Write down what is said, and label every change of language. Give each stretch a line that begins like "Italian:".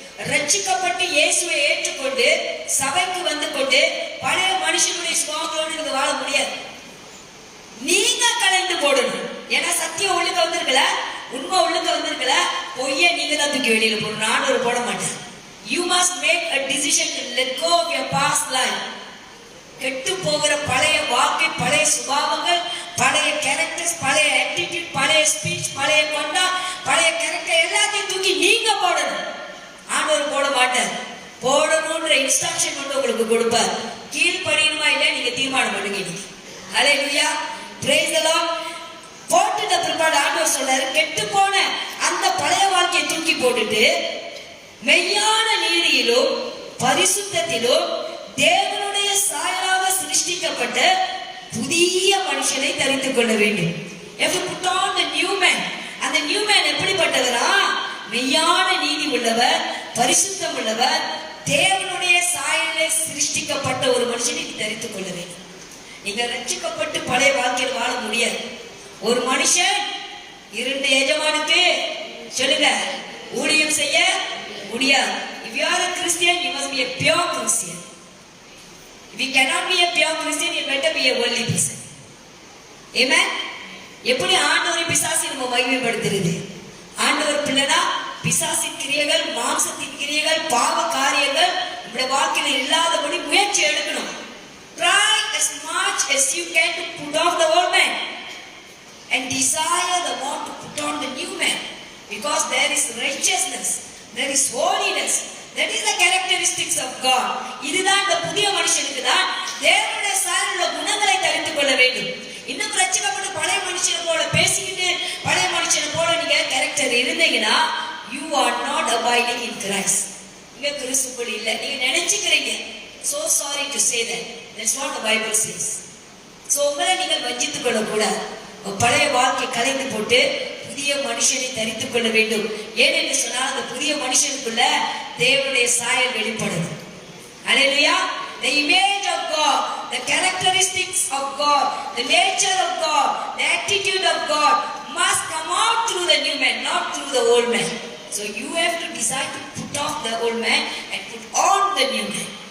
Tamil: ரட்சிக்கப்பட்டு இயேசுவை ஏற்றுக்கொண்டு சபைக்கு வந்து கொண்டு பழைய மனுஷனுடைய சுபாவங்களோடு நீங்க வாழ முடியாது. நீங்க கலைந்து போடணும். ஏன்னா சத்தியம் உள்ளுக்க வந்திருக்கல, உண்மை உள்ளுக்க வந்திருக்கல, பொய்ய நீங்க தான் தூக்கி வெளியில போடணும். ஆண்டவர் போட மாட்டேன்.
English: You must make a decision to let go of your past life.
Tamil: கெட்டு போகிற பழைய வாழ்க்கை, பழைய சுபாவங்கள், பழைய கேரக்டர்ஸ், பழைய ஆட்டிடியூட், பழைய ஸ்பீச், பழைய கொண்டா, பழைய கேரக்டர் எல்லாத்தையும் தூக்கி நீங்க போடணும். ஆண்டவர் போட மாட்டார். போடணும்ன்ற இன்ஸ்ட்ரக்ஷன் மட்டும் உங்களுக்கு கொடுப்பார். கீழ்ப்படியணுமா இல்லையா நீங்க தீர்மானம் பண்ணுங்க இன்னைக்கு. ஹல்லேலூயா, பிரைஸ் தி லார்ட். போட்டுட்ட பிற்பாடு ஆண்டவர் சொல்றாரு, கெட்டு போன அந்த பழைய வாழ்க்கையை தூக்கி போட்டுட்டு மெய்யான நீதியிலும் பரிசுத்தத்திலும் தேவனுடைய சாயலாக சிருஷ்டிக்கப்பட்ட புதிய மனுஷனை தரித்துக் கொள்ள வேண்டும்.
English: put on the new man.
Tamil: அந்த நியூ மேன் எப்படிப்பட்டவரா? மெய்யான நீதி உள்ளவர், பரிசுத்தம் உள்ளவர், தேவனுடைய சாயலிலே சிருஷ்டிக்கப்பட்ட ஒரு மனுஷனை தரித்துக் கொள்ள வேண்டும். நீங்க ரட்சிக்கப்பட்டு பழைய வாழ்க்கையில் வாழ முடியாது. ஒரு மனுஷன் 2 எஜமானுக்கு சொல்லுங்க ஊழியம் செய்ய முடியாது.
English: If you are a Christian, you must be a pure Christian. If you cannot be a pure Christian, you better be a worldly person. Amen.
Tamil: எப்படி ஆண்டவரை பிசாசை நம்ம மகிமைப்படுத்துறது? ஆண்டவர் பிள்ளைனா பிசாசின் கிரியைகள், மாம்சத்தின் கிரியைகள், பாவ காரியங்கள் நம்முடைய வாழ்க்கையில் இல்லாதபடி முயற்சி எடுக்கணும்.
English: Try as much as you can to put off the old man and desire the one to put on the new man, because there is righteousness, there is holiness, that is the characteristics of God.
Tamil: இதுதான் இந்த புதிய மனுஷனுக்கு தான் தேவனுடைய சாயலுள்ள குணங்களை தரித்துக் கொள்ள வேண்டும். இன்னும் ரட்சிக்கப்பட்டு பழைய மனுஷனை போல பேசிக்கிட்டு பழைய மனுஷனை போல நீங்க கேரக்டர் இருந்தீங்கன்னா
English: you are not abiding in Christ.
Tamil: நீங்க கிறிஸ்துக்குள் இல்ல. நீங்க நினைச்சுக்கிறீங்க.
English: So sorry to say that. That's what the Bible says.
Tamil: So உங்களை நீங்கள் வஞ்சித்துக் கொள்ள கூடாது. பழைய வாழ்க்கை கலைந்து போட்டு புதிய மனுஷனை தரித்துக் கொள்ள வேண்டும். ஏனென்று சொன்னால் அந்த புதிய மனுஷனுக்குள்ள தேவனுடைய சாயல் வெளிப்படுது. ஹல்லேலூயா.
English: The image of God, the characteristics of God, the nature of God, the attitude of God must come out through the new man, not through the old man. So you have to decide to put off the old man and put on the new man.